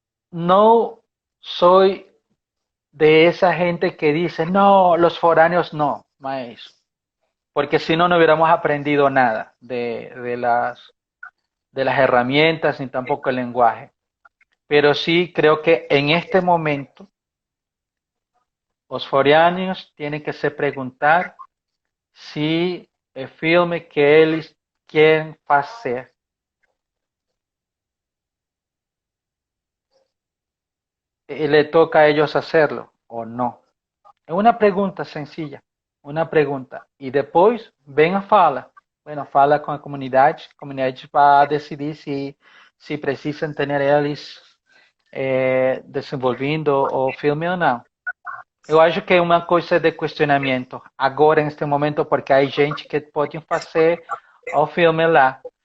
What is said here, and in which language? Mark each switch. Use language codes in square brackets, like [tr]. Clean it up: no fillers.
[pt] Não sou de essa gente que diz, não, [es] los foráneos [pt] não, mas porque [es] si no, no hubiéramos aprendido nada de las herramientas ni tampoco el lenguaje. Pero sí creo que en este momento los foráneos tienen que se preguntar si el filme que [pt] eles querem fazer [es] le toca a ellos hacerlo o no. [pt] É uma pergunta sencilla, uma pergunta. E depois vem a fala. Bueno, fala com a comunidade vai decidir se precisam ter eles desenvolvendo o filme ou não. Eu acho que é uma coisa de questionamento agora, neste momento, porque há gente que pode fazer o filme lá.